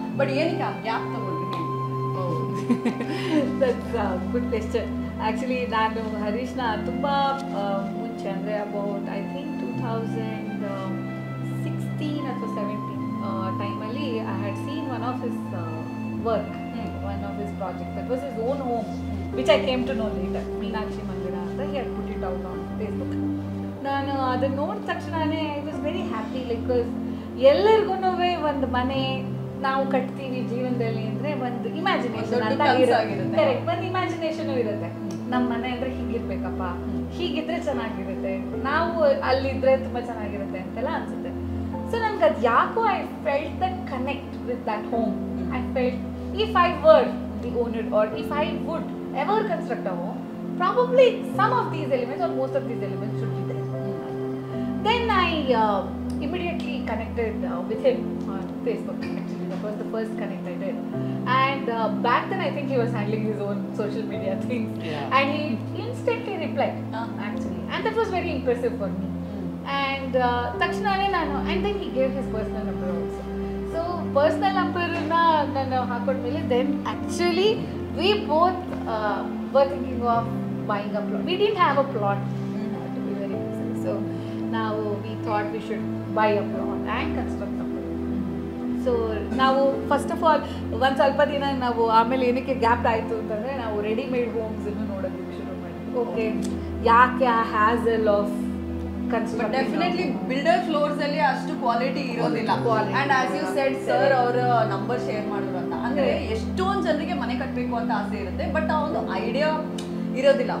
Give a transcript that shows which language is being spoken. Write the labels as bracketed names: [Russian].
[Kannada] But ಏನಕ್ಕೆ ಆ gap ತೊಗೊಂಡ್ರಿ? [English] That's good question. Actually [Kannada] ನಾನು ಹರೀಶ್ನ ತುಂಬ ಮುಂಚೆ ಅಂದರೆ [English] About I think 2016 ಅಥವಾ 17 ಟೈಮಲ್ಲಿ I had seen one of his work, one of his projects. That was his own home, which I came to know later. Meenakshi Mandira ಅಂತ he had put it out on Facebook. [Kannada] ನಾನು ಅದನ್ನು ನೋಡಿದ ತಕ್ಷಣನೇ [English] I was very happy. [Kannada] Because ಎಲ್ಲರಿಗೂ ಒಂದು ಮನೆ ನಾವು ಕಟ್ತೀವಿ ಜೀವನದಲ್ಲಿ ಅಂದರೆ ಒಂದು ಇಮ್ಯಾಜಿನೇಷನ್ ಅಂತ ಇರುತ್ತೆ. ಕರೆಕ್ಟ್, ಒಂದು ಇಮ್ಯಾಜಿನೇಷನು ಇರುತ್ತೆ. ನಮ್ಮ ಮನೆ ಅಂದರೆ ಹೀಗಿರ್ಬೇಕಪ್ಪ, ಹೀಗಿದ್ರೆ ಚೆನ್ನಾಗಿರುತ್ತೆ, ನಾವು ಅಲ್ಲಿದ್ರೆ ತುಂಬ ಚೆನ್ನಾಗಿರುತ್ತೆ ಅಂತೆಲ್ಲ ಅನಿಸುತ್ತೆ. ಸೊ ನನಗೆ ಅದು ಯಾಕೋ [English] I felt that connect with that home. I felt if I were the owner or if I would ever construct a home, probably some of these elements or most of these elements should be there. Then I immediately connected with him on Facebook. Actually, that was the first connect I did. And back then I think he was handling his own social media things. Yeah. And he instantly replied, actually. And that was very impressive for me. And [Kannada] takshanane nanu, [English] and then he gave his personal number also. So personal numberna [Kannada] ನಾನು ಹಾಕೊಂಡ್ಮೇಲೆ [English] Then actually we both were thinking of buying a plot. We didn't have a plot, to be very honest. So now we thought we should buy a plot and construct a plot. [Kannada] So ನಾವು first of all ಒಂದು ಸ್ವಲ್ಪ ದಿನ ನಾವು ಆಮೇಲೆ ಏನಕ್ಕೆ gap ಆಯಿತು ಅಂತಂದರೆ ನಾವು ರೆಡಿಮೇಡ್ ಹೋಮ್ಸನ್ನು ನೋಡೋದಕ್ಕೆ ಶುರು ಮಾಡಿದ್ವಿ. ಓಕೆ, ಯಾಕೆ ಆ hassle of [English] But definitely builder floors [Kannada] ಅಲ್ಲಿ ಅಷ್ಟು ಕ್ವಾಲಿಟಿ ಇರೋದಿಲ್ಲ. [English] and as you said sir [Kannada] ಅವರ ನಂಬರ್ ಶೇರ್ ಮಾಡಿದ್ರು ಅಂತ ಅಂದ್ರೆ ಎಷ್ಟೊಂದು ಜನರಿಗೆ ಮನೆ ಕಟ್ಟಬೇಕು ಅಂತ ಆಸೆ ಇರುತ್ತೆ, ಬಟ್ ಆ ಒಂದು ಐಡಿಯಾ ಇರೋದಿಲ್ಲ.